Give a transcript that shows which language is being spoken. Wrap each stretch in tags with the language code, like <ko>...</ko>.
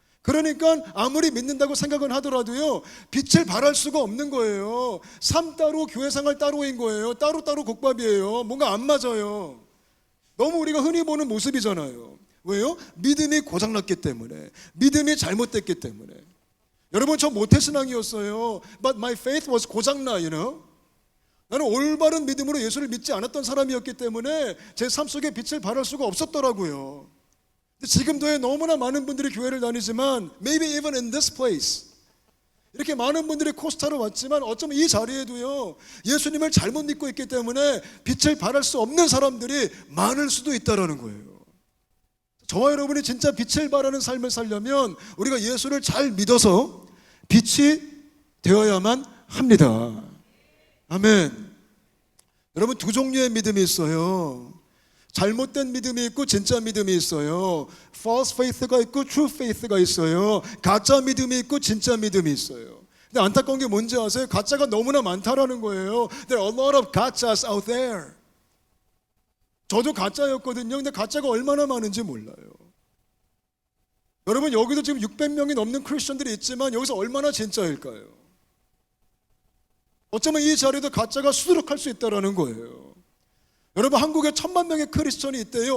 <ko>그러니까 아무리 믿는다고 생각은 하더라도요 빛을 발할 수가 없는 거예요. 삶 따로 교회 생활 따로인 거예요. 따로따로 국밥이에요. 뭔가 안 맞아요. 너무 우리가 흔히 보는 모습이잖아요. 왜요? 믿음이 고장났기 때문에, 믿음이 잘못됐기 때문에. 여러분 저 모태신앙이었어요.</ko> <en>But my faith was 고장나, you know?</en> <ko>나는 올바른 믿음으로 예수를 믿지 않았던 사람이었기 때문에 제 삶 속에 빛을 발할 수가 없었더라고요. 지금도 너무나 많은 분들이 교회를 다니지만</ko> <en>maybe even in this place</en> <ko>이렇게 많은 분들이 코스타로 왔지만 어쩌면 이 자리에도요 예수님을 잘못 믿고 있기 때문에 빛을 발할 수 없는 사람들이 많을 수도 있다는 거예요. 저와 여러분이 진짜 빛을 발하는 삶을 살려면 우리가 예수를 잘 믿어서 빛이 되어야만 합니다. 아멘. 여러분 두 종류의 믿음이 있어요. 잘못된 믿음이 있고 진짜 믿음이 있어요. false faith가 있고 true faith가 있어요. 가짜 믿음이 있고 진짜 믿음이 있어요. 근데 안타까운 게 뭔지 아세요? 가짜가 너무나 많다라는 거예요.</ko> <en>There are a lot of gachas out there.</en> <ko>저도 가짜였거든요. 근데 가짜가 얼마나 많은지 몰라요. 여러분 여기도 지금 600명이 넘는 크리스천들이 있지만 여기서 얼마나 진짜일까요? 어쩌면 이 자리에도 가짜가 수두룩할 수 있다는 거예요. 여러분 한국에 1000만 명의 크리스천이 있대요.</ko>